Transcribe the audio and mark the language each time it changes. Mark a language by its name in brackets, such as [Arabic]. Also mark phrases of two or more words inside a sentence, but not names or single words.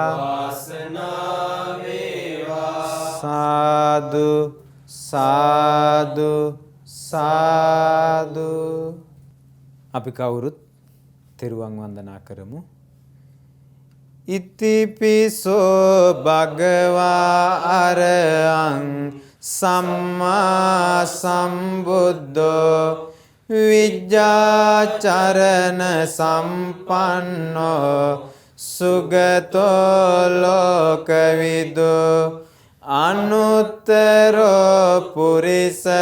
[Sinhala] වාසනාව වේවා සාදු සාදු සාදු අපි කවුරුත් තෙරුවන් වන්දනා කරමු [Pali] ඉතිපිසෝ භගවා අරහං සම්මා සම්බුද්ධෝ විජ්ජාචරණ සම්පන්නෝ සුගතෝ ලෝකවිදු අනුත්තරෝ පුරිස